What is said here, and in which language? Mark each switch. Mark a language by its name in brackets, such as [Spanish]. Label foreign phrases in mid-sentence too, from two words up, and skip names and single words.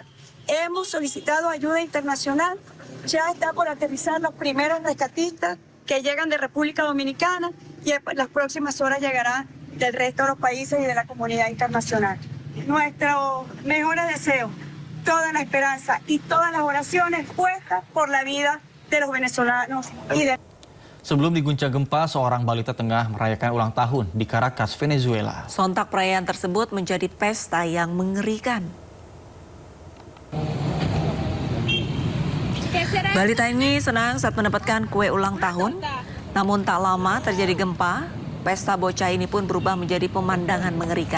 [Spanish] Hemos solicitado ayuda internacional, ya está por aterrizar los primeros rescatistas que llegan de República Dominicana y en las próximas horas llegarán del resto de los países y de la comunidad internacional. Nuestro mejor deseo, toda la esperanza y todas las oraciones puestas por la vida de los venezolanos y de... [Indonesian] Sebelum diguncang gempa, seorang balita tengah merayakan ulang tahun di Caracas, Venezuela. Sontak perayaan tersebut menjadi pesta yang mengerikan. Balita ini senang saat mendapatkan kue ulang tahun, namun tak lama terjadi gempa, pesta bocah ini pun berubah menjadi pemandangan mengerikan.